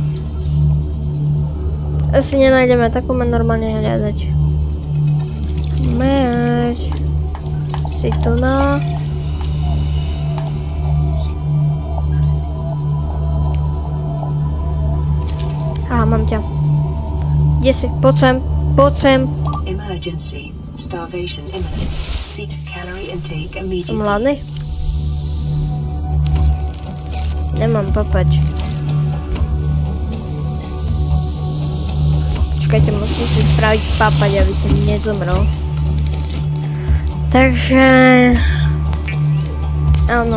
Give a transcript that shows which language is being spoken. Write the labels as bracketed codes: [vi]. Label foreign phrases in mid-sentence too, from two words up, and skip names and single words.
[sk] Asi nenájdeme, tak poďme normálne hľadať. Meď. Si tu na... Aha, mám ťa. Kde si? Poď sem. Poď sem. [en] Emergency. Starvation imminent. Seek calorie intake immediately. [sk] Som hladný? Nemám papať. Počkajte, musím si spraviť papať, aby som nezomrel. Takže... Áno.